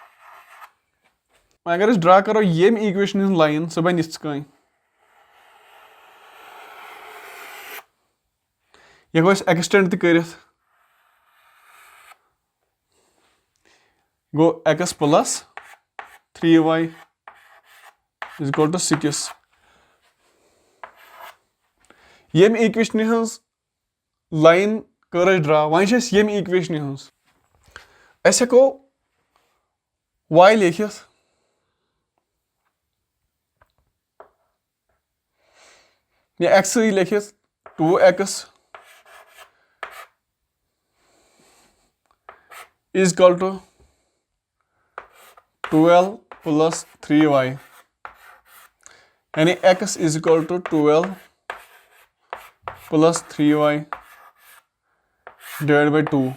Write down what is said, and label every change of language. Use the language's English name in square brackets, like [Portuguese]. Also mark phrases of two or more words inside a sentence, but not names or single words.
[Kashmiri] अगर ड्रा करो येम इक्वेशन हज लाइन सह बन यह गो एक्सटेंड कर गो [English] x plus 3y is equal to 6. [Kashmiri] येम इक्वेशन हज लाइन कर ड्रा, वन येम इक्वेशन हज हेको [English] y लिखित या x लिखित 2x is equal to 12 plus 3y यानी x is equal to 12 plus 3y divide by 2.